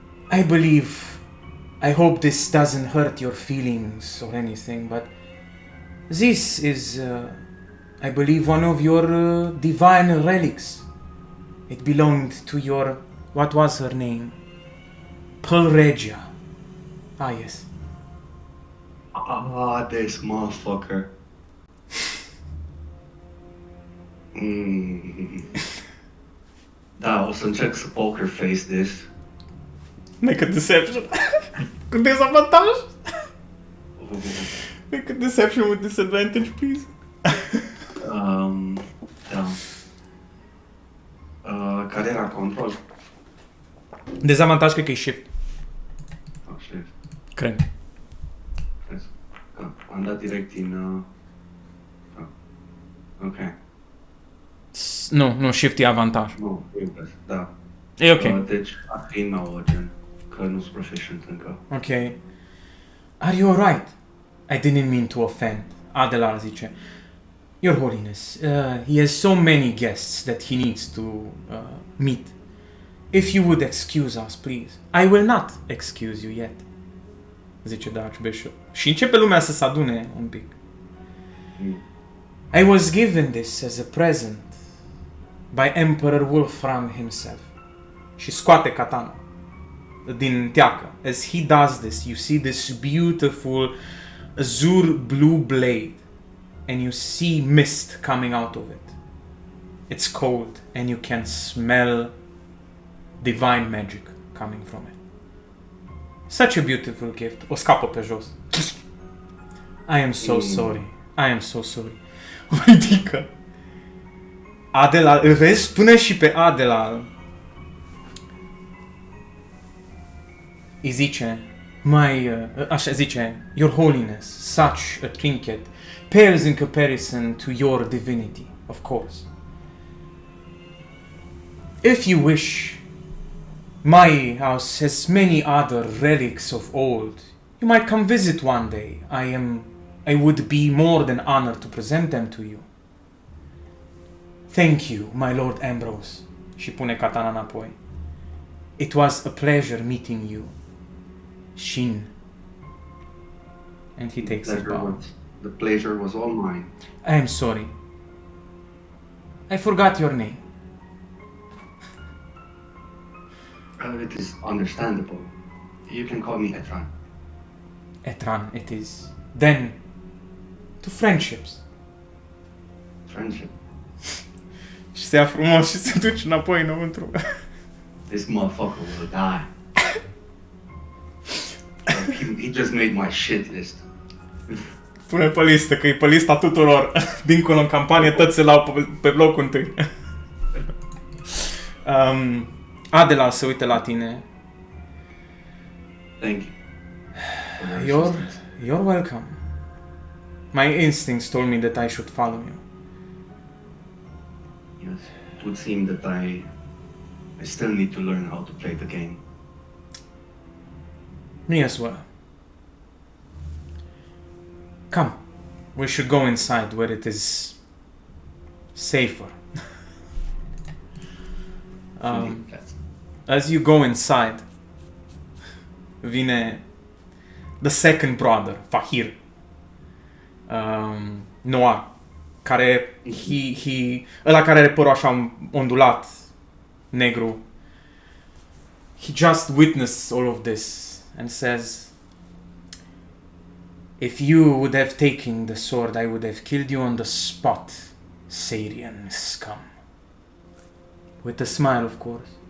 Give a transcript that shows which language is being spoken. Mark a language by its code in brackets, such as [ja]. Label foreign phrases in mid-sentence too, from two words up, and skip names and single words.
[en] I hope this doesn't hurt your feelings or anything, but this is, I believe, one of your divine relics. It belonged to your, what was her name? Pearl Regia. Ah, yes. Ah, this motherfucker. Mm. [ro] Da, o să încerc să [en] poker face this. Make a deception. [ro] Cu dezavantaj? [en] Make a deception with disadvantage, please. [ro] Da. Care era control? Dezavantaj cred că e shift. [en] Oh, shit. [ro] Cred. Crezi? Am dat direct din... Ok. Nu, shift e avantaj. Nu, da. E ok. Deci, ar fi 9, gen. Că nu sunt proficient încă. [en] Ok. Are you alright? I didn't mean to offend. [ro] Adelar zice. [en] Your Holiness, he has so many guests that he needs to meet. If you would excuse us, please. I will not excuse you yet. Zice the Archbishop. [ro] Și începe lumea să se adune un pic. [en] I was given this as a present by Emperor Wolfram himself. [ro] Și scoate katana din teacă. [en] As he does this, you see this beautiful azure blue blade, and you see mist coming out of it. It's cold, and you can smell divine magic coming from it. Such a beautiful gift. [ro] O scapă pe jos. [en] I am so sorry. I am so sorry. [ro] O ridică. Adela, îl vezi? Până și pe Adela îi zice, așa zice, [en] Your Holiness, such a trinket pales in comparison to your divinity, of course. If you wish, my house has many other relics of old. You might come visit one day. I would be more than honored to present them to you. Thank you, my Lord Ambrose. [ro] Și pune katana înapoi. [en] It was a pleasure meeting you, Shin. And he takes a bow. The pleasure was all mine. I am sorry. I forgot your name. It is understandable. You can call me Etran. Etran, it is. Then, to friendships. Friendship. [ro] Și se ia frumos și se duce înapoi înăuntru. [en] This motherfucker will die. He just made my shit list. [ro] Pune pe listă, că e pe lista tuturor. Dincolo în campanie, toți se lau pe blocul întâi. Adela se uite la tine. [en] Thank you. You're welcome. My instincts told me that I should follow you. Yes. It would seem that I still need to learn how to play the game. Me as well. Come, we should go inside where it is safer. As you go inside, vine the second brother, [ro] Fahir, Noir, care ăla care are părul așa ondulat, negru. [en] He just witnessed all of this and says, if you would have taken the sword, I would have killed you on the spot, Sarian scum. With a smile, of course.